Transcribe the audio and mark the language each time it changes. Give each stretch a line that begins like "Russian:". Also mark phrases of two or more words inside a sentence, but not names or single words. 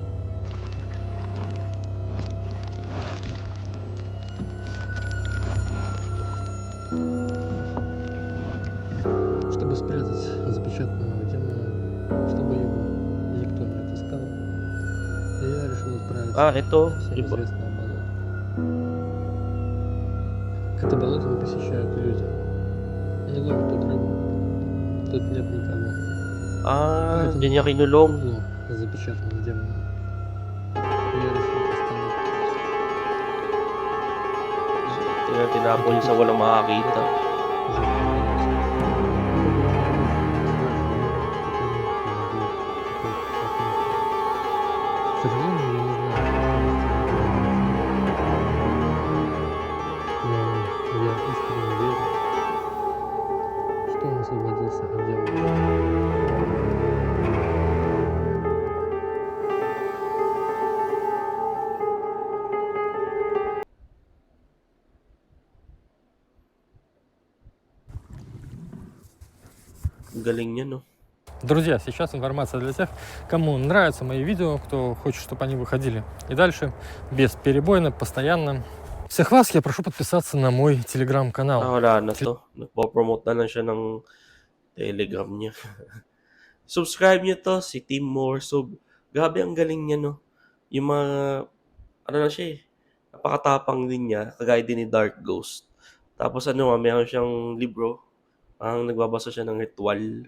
Russian: Чтобы спрятать запечатанного демона, чтобы его никто не отыскал, я решил отправиться
Filipino: Ito.
Russian: в
Filipino: Iba.
Russian: неизвестное болото. Это болото не посещают люди. Не ловят тут рыбу. Тут нет никого.
Filipino: Diyan niya kinulong.
Russian: Углу запечатанного демона. Я решил поставить.
Filipino: Tinapon niya sa walang makakita.
Russian: К сожалению, я не знаю. Но я искренне верю, что он освободился от демона.
Filipino: Galing niya, no?
Russian: Друзья, сейчас информация для тех, кому нравятся мои видео, кто хочет, чтобы они выходили и дальше, бесперебойно, постоянно. Всех вас я прошу подписаться на мой телеграм-канал.
Filipino: Wala na to. Nagpo-promote na lang siya ng Telegram niya. Subscribe niyo to, si Team Morsub. Grabe, ang galing niya, no? Yung mga, ano na siya eh, napakatapang din niya, kagaya din ni Dark Ghost. Tapos meron siyang libro, nagbabasa siya ng ritual.